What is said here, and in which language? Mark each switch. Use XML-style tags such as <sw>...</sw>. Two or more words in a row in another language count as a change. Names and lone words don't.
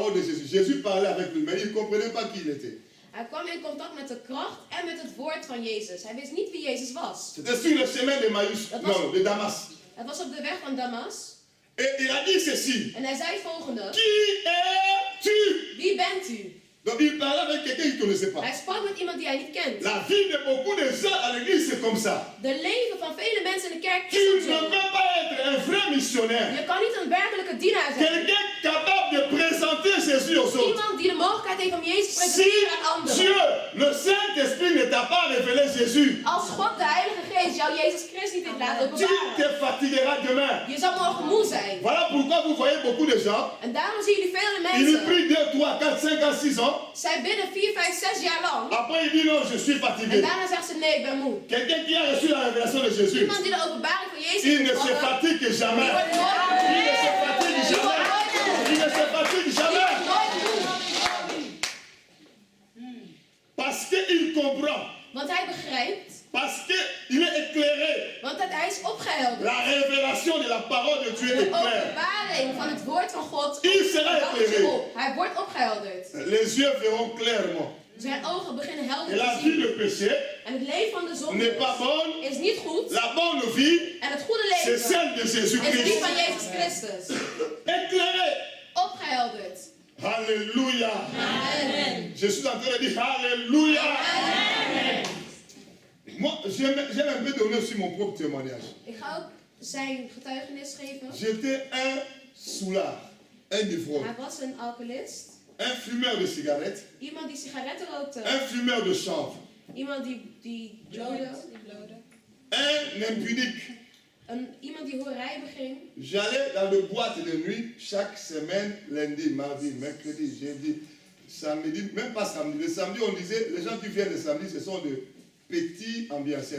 <fr>Jésus parlait avec lui, mais il ne comprenait pas qui il était.</fr> <nl>Hij kwam in contact met de kracht en met het woord van Jezus. Hij wist niet wie Jezus was.</nl> <fr>C'était sur le chemin de Maïs, non, de Damas.</fr> <nl>Het was op de weg van Damas.</nl> <fr>Et il a dit ceci.</fr> <nl>En hij zei het volgende.</nl> <fr>Qui es-tu?</fr> <nl>Wie bent u?</nl> <fr>Donc il parlait avec quelqu'un qu'il ne connaissait pas.</fr> <nl>Hij sprak met iemand die hij niet kent.</nl> <fr>La vie de beaucoup de gens à l'église, c'est comme ça.</fr> <nl>De leven van vele mensen in de kerk</nl> <fr>Tu</fr> <nl>is</nl> <fr>ne</fr> <nl>ook zo.</nl> <fr>peux pas être un vrai missionnaire.</fr> <nl>Je kan niet een werkelijke dienaar zijn.</nl> <fr>Quelqu'un capable de présenter Jésus aux autres.</fr> <nl>Iemand die de mogelijkheid heeft om Jezus te</nl> <fr>Si</fr> <nl>presenteren aan anderen.</nl> <fr>Dieu, le Saint-Esprit ne t'a pas révélé Jésus,</fr> <nl>Als God, de Heilige Geest, jou Jezus Christus niet heeft laten</nl> <fr>tu</fr> <nl>openbaren.</nl> <fr>te fatigueras demain.</fr> <nl>Je zal morgen moe zijn.</nl> <fr>Voilà pourquoi vous voyez beaucoup de gens,</fr> <nl>En daarom zien jullie vele</nl> <fr>ils</fr> <nl>mensen.</nl> <fr>prient 2, 3, 4, 5 ans, 6 ans.</fr> <nl>Zij bidden 4, 5, 6 jaar lang.</nl> <fr>Après il dit non, je suis</fr> <nl>En</nl> <fr>fatigué.</fr> <nl>daarna zegt ze nee, ik ben moe.</nl> <fr>Quelqu'un qui a reçu la révélation de Jésus,</fr> <nl>Iemand die de openbaring van Jezus</nl> <fr>il ne</fr> <nl>heeft</nl> <fr>se</fr> <nl>ontvangen,</nl> <fr>fatigue</fr> <nl>die</nl> <fr>jamais.</fr> <nl>wordt nooit</nl> <fr>Il ne se fatigue</fr> <nl>Die wordt</nl> <fr>jamais.</fr> <nl>nooit moe.</nl> <fr>Il ne se fatigue</fr> <nl>Die</nl> <fr>jamais.</fr> <nl>wordt nooit moe.</nl> <fr>Parce qu'il comprend.</fr> <nl>Want hij begrijpt.</nl> <fr>Parce qu'il est éclairé.</fr> <nl>Want hij is opgehelderd.</nl> <fr>La révélation de la parole de Dieu</fr> <nl>De</nl> <fr>est claire.</fr> <nl>openbaring van het woord van God.</nl> <fr>Il sera</fr> <nl>dat is</nl> <fr>éclairé.</fr> <nl>op. Hij wordt opgehelderd.</nl> <fr>Les yeux verront clairement.</fr> <nl>Zijn ogen beginnen</nl> <fr>Et</fr> <nl>helder</nl> <fr>la</fr> <nl>te</nl> <fr>vie</fr> <nl>zien.</nl> <fr>de péché</fr> <nl>En het leven van de zonde</nl> <fr>n'est pas bonne.</fr> <nl>is niet goed.</nl> <fr>La bonne vie,</fr> <nl>En het goede</nl> <fr>c'est</fr> <nl>leven</nl> <fr>celle de</fr> <nl>is die</nl> <fr>Jésus-Christ.</fr> <nl>van Jezus Christus.</nl> <fr>Éclairé.</fr> <nl>Opgehelderd.</nl> <fr>Alléluia.</fr> <nl>Amen.</nl> <fr>Je suis en train de dire Alléluia. Moi, j'aime un peu donner aussi mon propre témoignage.</fr> <nl>Ik ga ook zijn getuigenis geven.</nl> <fr>J'étais un soulard, un ivrogne,</fr> <nl>Hij was een alcoholist.</nl> <fr>un fumeur de cigarettes,</fr> <nl>Iemand die sigaretten rookte.</nl> <fr>un fumeur de chanvre,</fr> <nl>Iemand die blode.</nl> <fr>un impudique.</fr> <nl>Iemand die hoerij beging.</nl> <fr>J'allais dans les boîtes de nuit chaque semaine, lundi, mardi, mercredi, jeudi, samedi, même pas samedi. Le samedi, on disait, les gens qui viennent le samedi, ce sont de petits ambianciers.</fr>